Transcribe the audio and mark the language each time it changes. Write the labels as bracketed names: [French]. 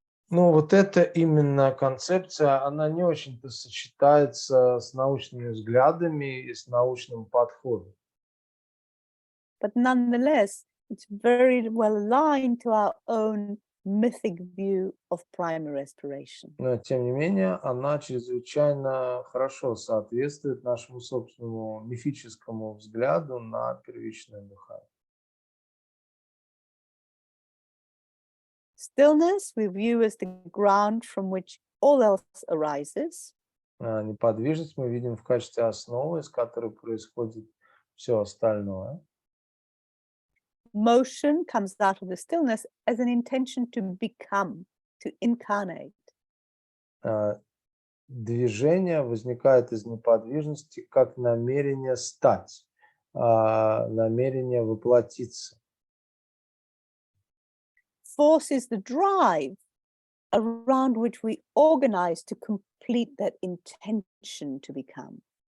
[Russian] Ну, вот эта именно концепция, она не очень-то сочетается с научными взглядами и с научным подходом. [English] But nonetheless, it's very well aligned to our own mythic view of primary respiration. [Russian] Но, тем не менее, она чрезвычайно хорошо соответствует нашему собственному мифическому взгляду на первичное дыхание. [English] Stillness we view as the ground from which all else arises. [Russian] Неподвижность мы видим в качестве основы, из которой происходит все остальное. [English] Motion comes out of the stillness as an intention to become, to incarnate. [Russian] Движение возникает из неподвижности как намерение стать, намерение воплотиться. [English] Force is the drive around which we organize to complete that intention to become.